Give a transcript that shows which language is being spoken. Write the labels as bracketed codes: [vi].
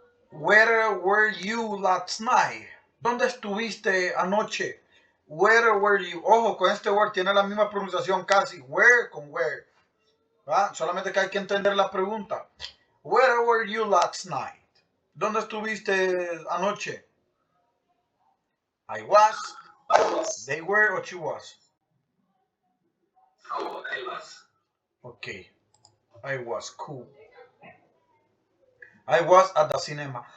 [en] Where were you last night? [es] ¿Dónde estuviste anoche? [en] Where were you? [es] Ojo, con este word tiene la misma pronunciación casi. Where con where. ¿Va? Solamente que hay que entender la pregunta. [en] Where were you last night? [es] ¿Dónde estuviste anoche? [en] I was. They were or she was. Oh, I was. Okay. I was cool. I was at the cinema.